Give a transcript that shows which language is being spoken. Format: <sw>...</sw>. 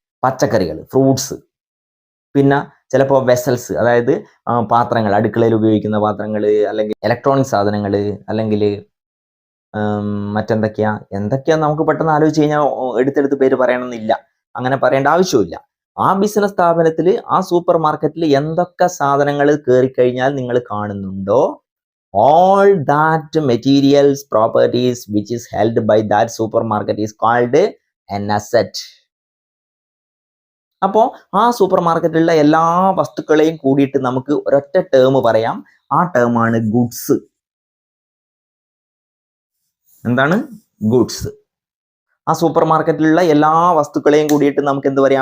<ml>പച്ചക്കറികൾ, ഫ്രൂട്ട്സ്, പിന്നെ ചിലപ്പോൾ വെസൽസ്, അതായത് പാത്രങ്ങൾ, അടുക്കളയിൽ ഉപയോഗിക്കുന്ന പാത്രങ്ങൾ, അല്ലെങ്കിൽ ഇലക്ട്രോണിക് സാധനങ്ങൾ, അല്ലെങ്കിൽ മറ്റെന്തൊക്കെയാ നമുക്ക് പെട്ടെന്ന് ആലോചിച്ച് കഴിഞ്ഞാൽ എടുത്തെടുത്ത് പേര് പറയണമെന്നില്ല, അങ്ങനെ പറയേണ്ട ആവശ്യമില്ല. ആ ബിസിനസ് സ്ഥാപനത്തിൽ, ആ സൂപ്പർ മാർക്കറ്റിൽ എന്തൊക്കെ സാധനങ്ങൾ കയറിക്കഴിഞ്ഞാൽ നിങ്ങൾ കാണുന്നുണ്ടോ,</ml> <en>all that materials, properties which is held by that supermarket is called an asset.</en> <ml>അപ്പോൾ ആ സൂപ്പർ മാർക്കറ്റിലുള്ള എല്ലാ വസ്തുക്കളെയും കൂടിയിട്ട് നമുക്ക് ഒരൊറ്റ ടേം പറയാം. ആ ടേമാണ് ഗുഡ്സ്. എന്താണ്? ഗുഡ്സ്. ആ സൂപ്പർ മാർക്കറ്റിലുള്ള എല്ലാ വസ്തുക്കളെയും കൂടിയിട്ട് നമുക്ക് എന്ത് പറയാം?</ml>